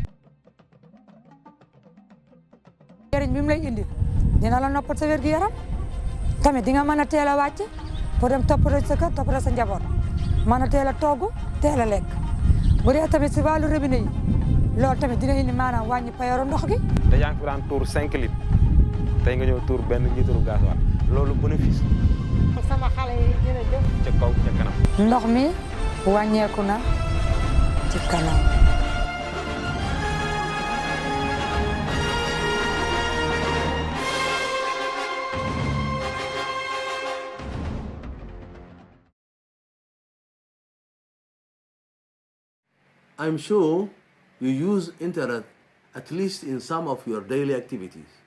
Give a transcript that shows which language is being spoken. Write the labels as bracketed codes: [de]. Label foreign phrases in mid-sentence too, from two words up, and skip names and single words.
[wo] njëriñ bi mu lay indi dina la noppal sa wér-gu-yaram tamit di nga mën a teel a wàcc pour dem toppatoo sa kër toppatoo sa njaboot mën a teel a togg teel a lekk bu dee tamit si wàllu robinet yi loolu tamit dina indi maanaam wàññi payoru ndox gi. te yaa ngi fi daan tuur 5 litres tey nga ñëw tuur benn litre gasoil loolu bénéfice. sama xale yi jërëjëf. ca kaw ca kanam. ndox mi wàññeeku na ci kanam. [en] I'm sure you use internet at least in some of your daily activities.